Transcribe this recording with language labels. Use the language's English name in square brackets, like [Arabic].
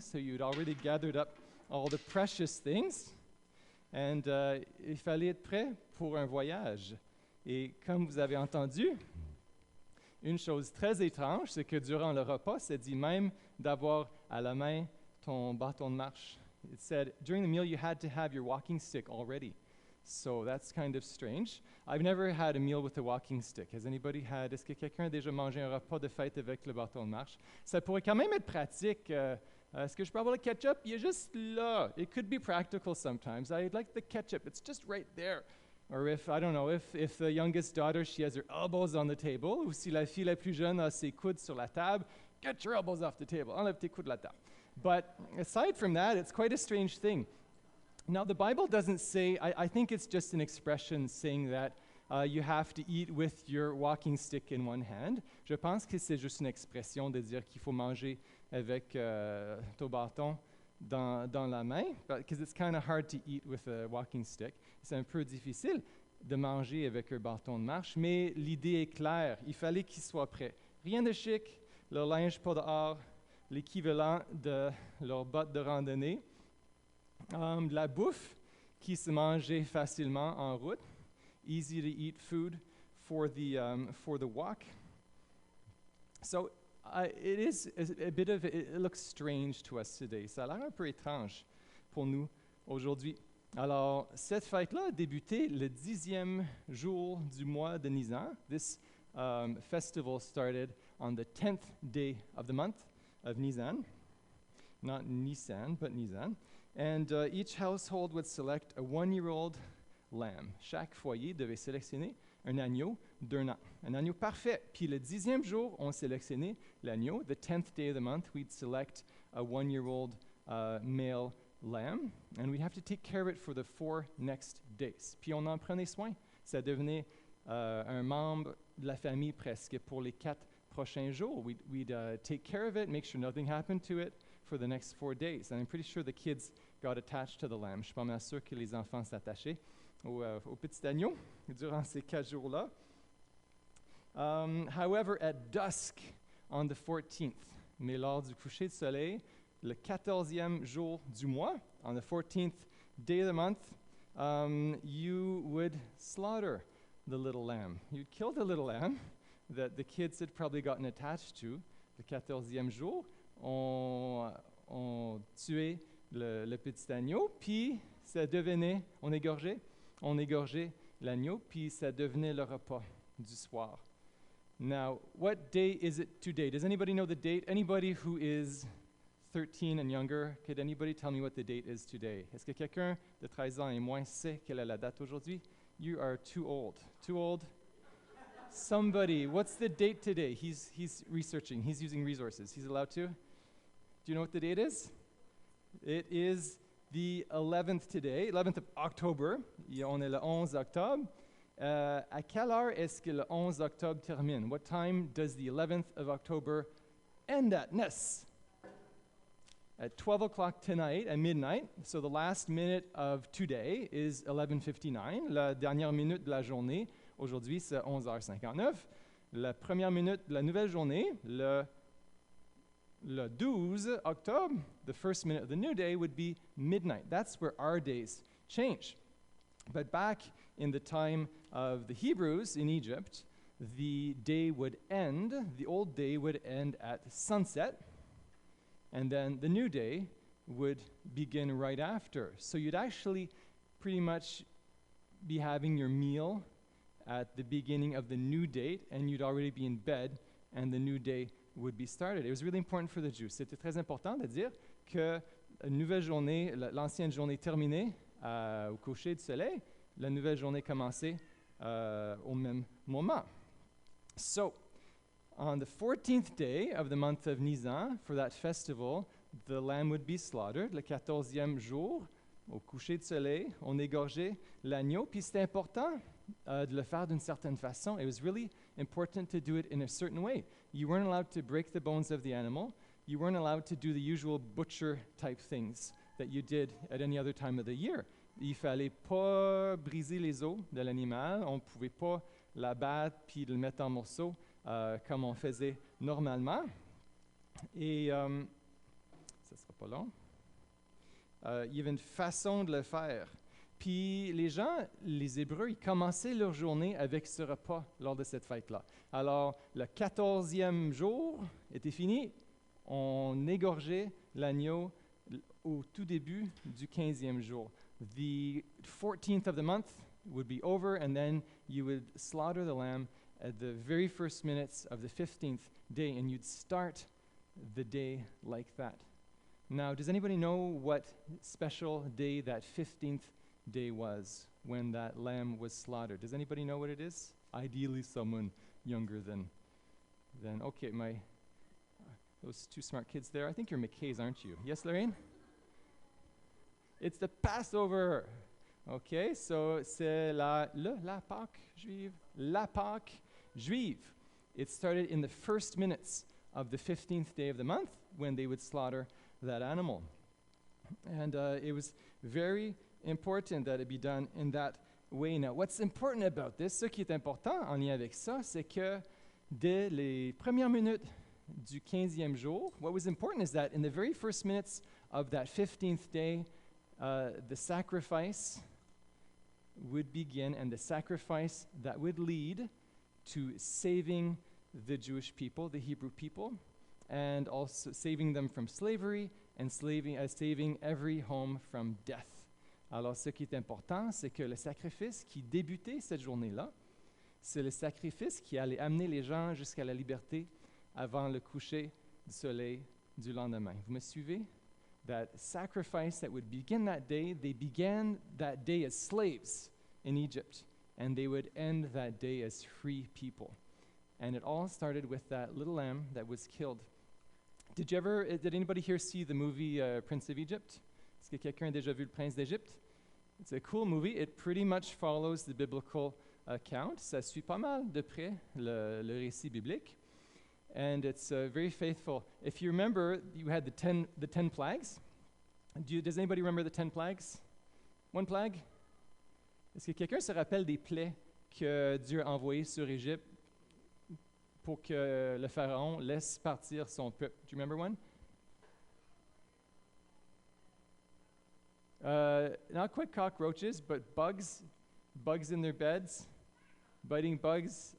[English] So you'd already gathered up all the precious things. [French] And il fallait être prêt pour un voyage. Et comme vous avez entendu, une chose très étrange, c'est que durant le repas, c'est dit même d'avoir à la main ton bâton de marche. [English] It said, during the meal, you had to have your walking stick already. So that's kind of strange. I've never had a meal with a walking stick. Has anybody had? [French] Est-ce que quelqu'un a déjà mangé un repas de fête avec le bâton de marche? Ça pourrait quand même être pratique. Est-ce que je peux avoir le ketchup? Il est juste là. [English] It could be practical sometimes. I'd like the ketchup. It's just right there. Or if, I don't know, if the youngest daughter, she has her elbows on the table, [French] ou si la fille la plus jeune a ses coudes sur la table, [English] get your elbows off the table. [French] Enlève tes coudes de la table. [English] But aside from that, it's quite a strange thing. Now, the Bible doesn't say, I think it's just an expression saying that you have to eat with your walking stick in one hand. [French] Je pense que c'est juste une expression de dire qu'il faut manger avec ton bâton dans la main, [English] because it's kind of hard to eat with a walking stick. [French] C'est un peu difficile de manger avec un bâton de marche, mais l'idée est claire. Il fallait qu'il soit prêt. Rien de chic, leur linge pas dehors, l'équivalent de leurs bottes de randonnée, de la bouffe qui se mangeait facilement en route, [English] easy to eat food for the walk. So it is a bit of, it looks strange to us today. [French] Ça a l'air un peu étrange pour nous aujourd'hui. Alors, cette fête-là a débuté le 10e jour du mois de Nisan. [English] This festival started on the 10th day of the month of Nisan. Not Nisan, but Nisan. And each household would select a 1-year-old lamb. [French] Chaque foyer devait sélectionner un agneau d'1 an. Un agneau parfait. Puis le 10e jour, on sélectionnait l'agneau. [English] The 10th day of the month, we'd select a 1-year-old male lamb. And we'd have to take care of it for the 4 next days. [French] Puis on en prenait soin. Ça devenait un membre de la famille presque pour les 4 prochains jours. [English] We'd take care of it, make sure nothing happened to it for the next 4 days. And I'm pretty sure the kids got attached to the lamb. [French] Je suis pas mal sûr que les enfants s'attachaient au petit agneau durant ces 4 jours-là. [English] However, at dusk on the 14th, [French] mais lors du coucher de soleil, le 14e jour du mois, [English] on the 14th day of the month, you would slaughter the little lamb. You'd kill the little lamb that the kids had probably gotten attached to. [French] Le 14e jour, on tuait le petit agneau, puis ça devenait, on égorgeait l'agneau, puis ça devenait le repas du soir. [English] Now, what day is it today? Does anybody know the date? Anybody who is 13 and younger, could anybody tell me what the date is today? [French] Est-ce que quelqu'un de 13 ans et moins sait quelle est la date aujourd'hui? [English] You are too old. Too old? Somebody, what's the date today? He's researching, he's using resources. He's allowed to? Do you know what the date is? It is the 11th today, 11th of October. [French] On est le 11 octobre. À quelle heure est-ce que le 11 octobre termine? [English] What time does the 11th of October end at? Ness? At 12 o'clock tonight, at midnight. So the last minute of today is 11:59. [French] La dernière minute de la journée, aujourd'hui, c'est 11h59. La première minute de la nouvelle journée, le 12 octobre, [English] the first minute of the new day would be midnight. That's where our days change. But back in the time of the Hebrews in Egypt, the day would end, the old day would end at sunset, and then the new day would begin right after. So you'd actually pretty much be having your meal at the beginning of the new date, and you'd already be in bed, and the new day would be started. It was really important for the Jews. [French] C'était très important de dire que une nouvelle journée, l'ancienne journée terminée au coucher du soleil, la nouvelle journée commençait au même moment. [English] So, on the 14th day of the month of Nisan, for that festival, the lamb would be slaughtered. [French] Le 14e jour au coucher de soleil, on égorgeait l'agneau, puis c'était important de le faire d'une certaine façon. [English] It was really important to do it in a certain way. You weren't allowed to break the bones of the animal. You weren't allowed to do the usual butcher type things that you did at any other time of the year. [French] Il fallait pas briser les os de l'animal. On pouvait pas l'abattre puis le mettre en morceaux comme on faisait normalement. Et ça sera pas long. Il y avait une façon de le faire. Puis les gens, les Hébreux, ils commençaient leur journée avec ce repas lors de cette fête-là. Alors, le 14e jour était fini. On égorgeait l'agneau au tout début du 15e jour. [English] The 14th of the month would be over, and then you would slaughter the lamb at the very first minutes of the 15th day, and you'd start the day like that. Now, does anybody know what special day that 15th day was when that lamb was slaughtered? Does anybody know what it is? Ideally, someone younger than okay, those two smart kids there. I think you're McKay's, aren't you? Yes, Lorraine? It's the Passover. [French] Okay, so c'est la Pâque juive. La Pâque juive. [English] It started in the first minutes of the 15th day of the month when they would slaughter that animal. And it was very important that it be done in that way. Now, what's important about this, [French] ce qui est important en lien avec ça, c'est que dès les premières minutes du 15e jour, [English] what was important is that in the very first minutes of that 15th day, the sacrifice would begin, and the sacrifice that would lead to saving the Jewish people, the Hebrew people, and also saving them from slavery and saving every home from death. [French] Alors, ce qui est important, c'est que le sacrifice qui débutait cette journée-là, c'est le sacrifice qui allait amener les gens jusqu'à la liberté avant le coucher du soleil du lendemain. Vous me suivez? [English] That sacrifice that would begin that day, they began that day as slaves in Egypt, and they would end that day as free people. And it all started with that little lamb that was killed. Did anybody here see the movie Prince of Egypt? [French] Est-ce que quelqu'un a déjà vu Le Prince d'Égypte? [English] It's a cool movie. It pretty much follows the biblical account. [French] Ça suit pas mal de près le récit biblique. [English] And it's very faithful. If you remember, you had the 10 plagues. Does anybody remember the 10 plagues? One plague? [French] Est-ce que quelqu'un se rappelle des plaies que Dieu a envoyées sur Égypte pour que le pharaon laisse partir son peuple? [English] Do you remember one? Not quite cockroaches, but bugs in their beds, biting bugs.